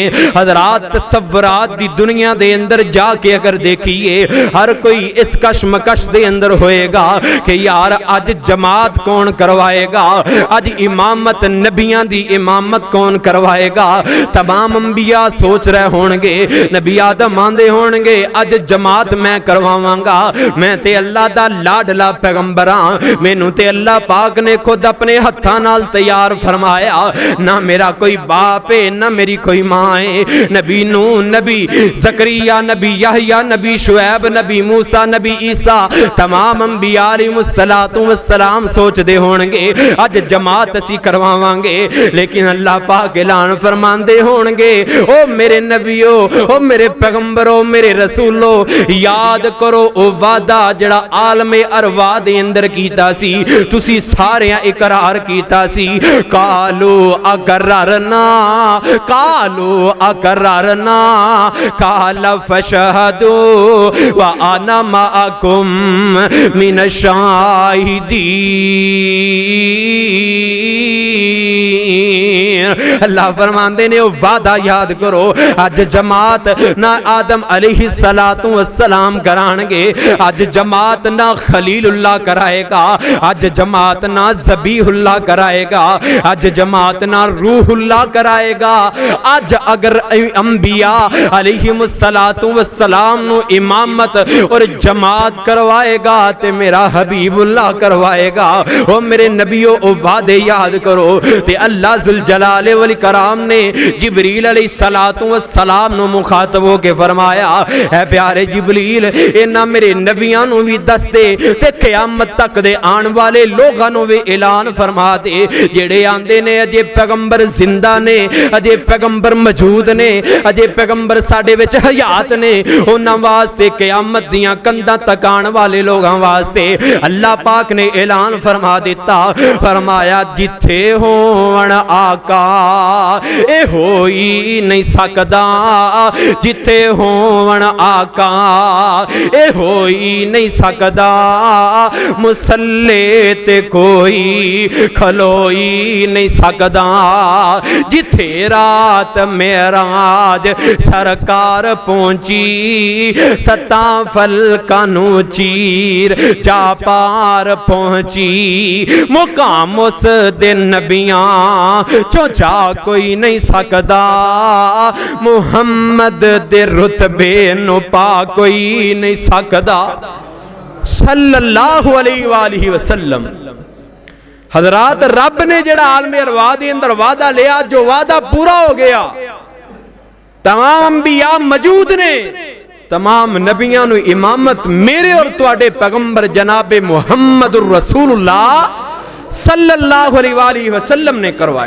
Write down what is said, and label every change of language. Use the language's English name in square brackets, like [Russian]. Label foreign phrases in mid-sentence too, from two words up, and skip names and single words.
[Punjabi] حضرات تصورات دی دنیا دے اندر جا کے اگر دیکھیے، ہر کوئی اس کشمکش دے اندر ہوئے گا کہ یار اج جماعت کون کروائے گا، اج امامت نبیاں دی امامت کون کروائے گا۔ تمام انبیاء سوچ رہے ہونگے، نبی آدم آندے ہونگے اج جماعت میں کرواواں گا، میں تے اللہ دا لاڈلا پیغمبراں، مینوں تے اللہ پاک نے خود اپنے ہتھاں نال تیار فرمایا، نہ میرا کوئی باپ ہے نہ میری کوئی ماں ہے۔ نبی نوح، نبی زکریا، نبی یحییٰ، نبی شعیب، نبی موسیٰ، نبی عیسیٰ، تمام انبیاء علیہم السلام سوچ دے ہونگے اج جماعت اسی کرواواں گے، لیکن اللہ پاک اعلان فرمان دے ہونگے، او میرے نبیو، او میرے پیغمبرو، میرے رسولو، یاد کرو او وعدہ جڑا عالم ارواح دے اندر کیتا سی، تسی سارے اقرار کیتا سی، [Arabic] قالو اقررنا قال فشہدوا وانا معکم من الشاہدین۔ [Punjabi] اللہ فرماندے نے او وعدہ یاد کرو، اج جماعت نہ آدم علیہ السلام کرانگے، اج جماعت نہ خلیل اللہ کرائے گا، اج جماعت نہ ذبیح اللہ کرائے گا، اج جماعت نہ روح اللہ کرائے گا۔ اج اگر انبیاء علیہم السلام نو امامت اور جماعت کروائے گا تے میرا حبیب اللہ کروائے گا۔ او میرے نبیو او وعدے یاد کرو، تے اللہ ذوالجلال والاکرام نے جبریل علیہ السلام نو مخاطب ہو کے فرمایا، اے پیارے جبریل، اینا میرے نبیاں نو بھی دس دے تے قیامت تک دے آن والے لوگاں نو بھی اعلان فرما دے، جڑے آندے نے اجے پیغمبر زندہ نے، اجے پیغمبر موجود نے، اجے پیغمبر ساڈے وچ حیات نے، انہاں واسطے قیامت دیاں کنداں تک آن والے لوگاں واسطے اللہ پاک نے اعلان فرما دیتا، فرمایا جتھے ہون آقا اے ہوئی نہیں سکدا، جتھے ہون آقا اے ہوئی نہیں سکدا، مسلے تے کوئی کھلوئی نہیں سکدا، جتھے رات معراج سرکار پہنچی، ستاں فلکانوں چیر جا پار پہنچی، مقام اس دن نبیاں چوچا کوئی نہیں سکدا، محمد دے رتبے نو پا کوئی نہیں سکدا [Arabic] صلی اللہ علیہ وآلہ وسلم۔ [Punjabi] حضرات رب نے جڑا عالم ارواح دے اندر وعدہ لیا، جو وعدہ پورا ہو گیا، تمام انبیاء موجود نے، تمام نبیاں نو امامت میرے اور تواڈے پیغمبر جناب محمد الرسول اللہ [Arabic] صلی اللہ علیہ وآلہ وسلم [Punjabi] نے کروائی۔